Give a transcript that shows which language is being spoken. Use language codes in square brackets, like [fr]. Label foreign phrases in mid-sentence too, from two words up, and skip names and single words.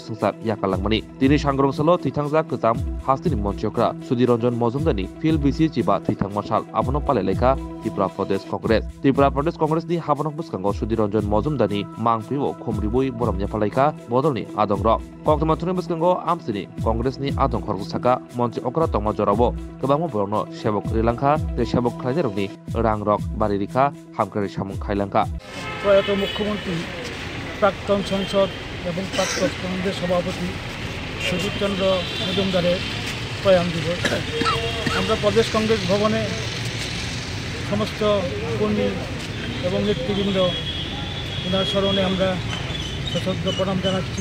[trp] संसार याकालांमनि दिनै सांग्रंसल थैथांजा गोजाम हास्तिनि मन्त्री अकरा सुधीर रंजन मजुमदारनि फिल बिसि चिबा थैथां मासाल आबनो पालेलायखा त्रिपुरा प्रदेश कांग्रेसनि हाबनक बुसकांगो सुधीर रंजन मजुमदारनि मांगपिओ खमरिबुई बरमया पालायखा बदलनि आदं रक कक्तमाथुनि बुसकांगो आमसिनि कांग्रेसनि आदं खरगसाका मन्त्री अकरा तंमा जरावो गोबां बरनो सेबक रिलांखा ते सेबक खायजेरनि रां रक बारिरिखा हामकारि सामुं खायलांखा [bn] প্রয়াত মুখ্যমন্ত্রী প্রাক্তন সাংসদ এবং প্রাক্তন কংগ্রেস সভাপতি সুধীর চন্দ্র মজুমদারের প্রয়াণ দিবস আমরা প্রদেশ কংগ্রেস ভবনে সমস্ত কর্মী এবং নেতৃবৃন্দ ওনার স্মরণে আমরা সশ্রদ্ধ প্রণাম জানাচ্ছি।